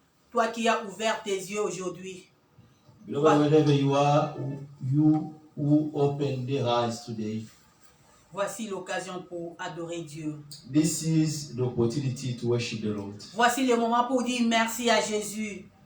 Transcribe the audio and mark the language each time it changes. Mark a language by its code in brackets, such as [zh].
[fr] toi qui as ouvert tes yeux aujourd'hui. [en] Beloved, wherever you are, you who open their eyes today, [fr] Voici l'occasion pour adorer Dieu. [en] this is the opportunity to worship the Lord. [fr] Voici le moment pour dire merci à Jésus.